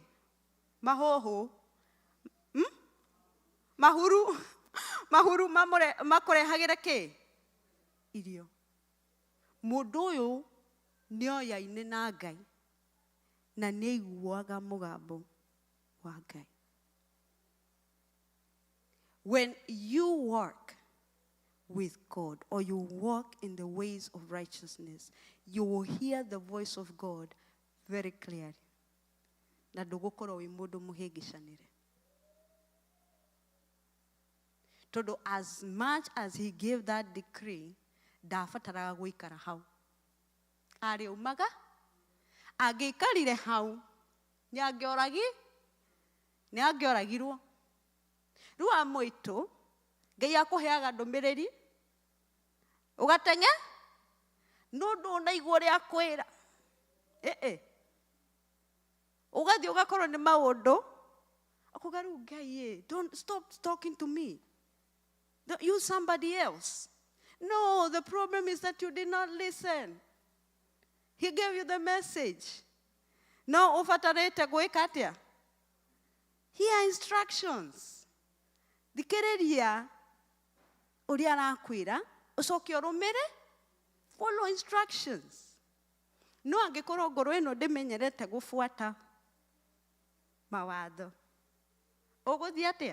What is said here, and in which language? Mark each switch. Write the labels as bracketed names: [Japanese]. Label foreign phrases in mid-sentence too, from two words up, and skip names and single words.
[Kikuyu] Mahoho, mahuru makũrehagĩra kĩ? Irio. Mũndũ ũyũ nĩoyaine na Ngai na nĩ aiguaga mũgambo wa Ngai. [English] When you work with God, or you walk in the ways of righteousness, you will hear the voice of God very clearly. [Kikuyu] Na ndũgũkorwo wĩ mũndũ mũhĩngĩcanĩre. [English] Tondũ as much as he gave that decree, [Kikuyu] ndabataraga gũikara hau. Arĩ umaga, angĩikarire hau, nĩ angĩoragirwo. Rĩu amũitũ, Ngai akũheaga ndũmĩrĩri, ũgateng'e, no ndũnaigua ũrĩa akwĩra. Ugathiĩ ũgakorwo nĩ maũndũ, akuga rĩu Ngai, [English] don't stop talking to me. Don't use somebody else. No, the problem is that you did not listen. He gave you the message. [Kikuyu] No, ũbatarĩte gwĩka atĩa? [English] Hear instructions. [Kikuyu] Thikĩrĩria ũrĩa arakwĩra, ũcoke ũrũmĩre, [English] follow instructions. [Kikuyu] No angĩkorwo ngoro ĩno ndĩmenyerete gũbuata mawatho, ũgũthiĩ atĩa?